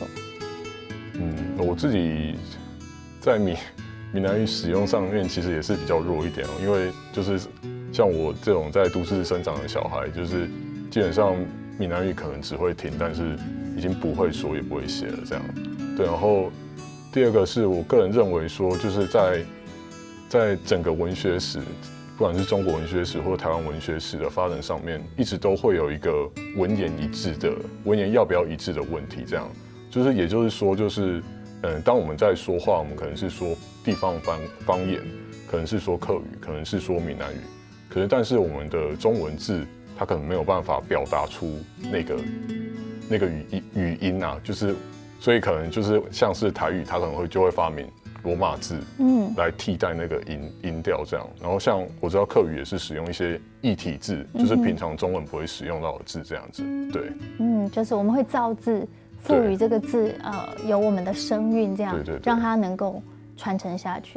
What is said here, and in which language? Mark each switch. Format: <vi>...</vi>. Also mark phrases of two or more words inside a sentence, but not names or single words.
<zh>我自己在閩南語使用上面其實也是比較弱一點哦，因為就是像我這種在都市生長的小孩，就是基本上閩南語可能只會聽，但是已經不會說也不會寫了這樣。對，然後第二個是我個人認為說，就是在整個文學史，不管是中國文學史或台灣文學史的發展上面，一直都會有一個文言一致的文言要不要一致的問題。這樣就是也就是說，就是當我們在說話，我們可能是說地方方言，可能是說客語，可能是說閩南語，可是但是我們的中文字，它可能沒有辦法表達出那個語音啊，就是所以可能就是像是台語，它可能就會發明羅馬字，來替代那個音調這樣。然後像我知道客語也是使用一些異體字，就是平常中文不會使用到的字這樣子。對，就是我們會造字，賦予這個字有我們的聲韻，這樣對，讓它能夠傳承下去。</zh>